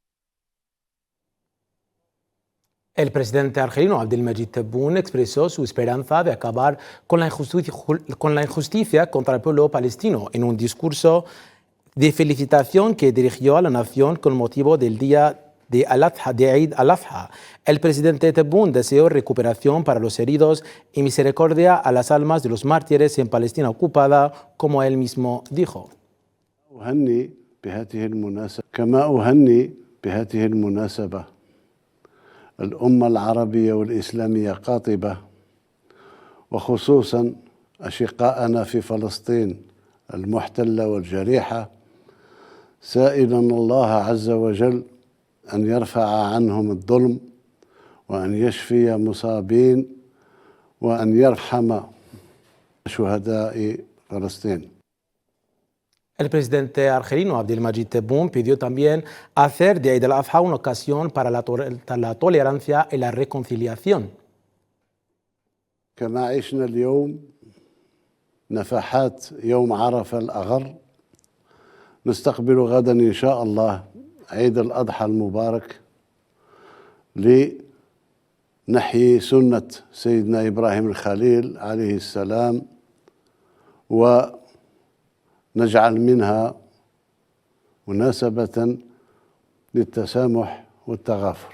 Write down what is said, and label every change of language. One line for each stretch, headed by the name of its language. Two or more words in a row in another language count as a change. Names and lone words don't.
Spanish: El presidente argelino Abdelmadjid Tebboune expresó su esperanza de acabar con la injusticia contra el pueblo palestino en un discurso de felicitación que dirigió a la nación con motivo del día de Eid al-Adha. El presidente Tebboune deseó recuperación para los heridos y misericordia a las almas de los mártires en Palestina ocupada, como él mismo dijo.
Arabic: الأمة العربية والإسلامية قاطبة وخصوصا أشقاءنا في فلسطين المحتلة والجريحة سائلا الله عز وجل أن يرفع عنهم الظلم وأن يشفي مصابين وأن يرحم شهداء فلسطين.
Spanish: El presidente argelino Abdelmadjid Tebboune pidió también hacer de Eid al-Adha una ocasión para la tolerancia y la reconciliación.
Arabic: كما عشنا اليوم نفحات يوم عرفة الأغر نستقبل غدا إن شاء الله عيد الأضحى المبارك لنحيي سنة سيدنا إبراهيم الخليل عليه السلام ونجعل منها مناسبة للتسامح والتغافر.